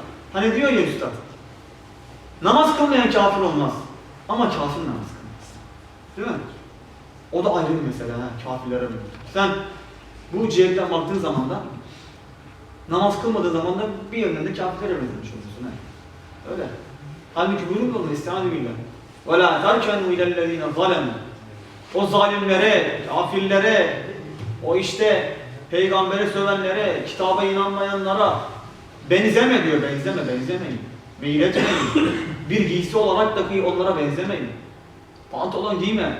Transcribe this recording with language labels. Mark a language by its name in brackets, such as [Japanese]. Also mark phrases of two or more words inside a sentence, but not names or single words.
[Turkish] Hani diyor ya üstad, namaz kılmayan kafir olmaz. Ama kafir namaz kılmaz. Değil mi? O da ayrı bir mesele ha, kafirlere mi? Sen bu cihetten baktığın zaman da namaz kılmadığı zaman da bir yönden de kafirlere benzemiş oluyorsun ha. Öyle. Halbuki bunun yolunda istihane billah. [Arabic] وَلَا تَرْكَنُوا اِلَى الَّذ۪ينَ ظَلَمُوا [Turkish] O zalimlere, kafirlere, o işte peygambere sövenlere, kitaba inanmayanlara benzeme diyor, benzemeyin. Meyil etmeyin. Bir giysi olarak dahi onlara benzemeyin. Pantolon giyme.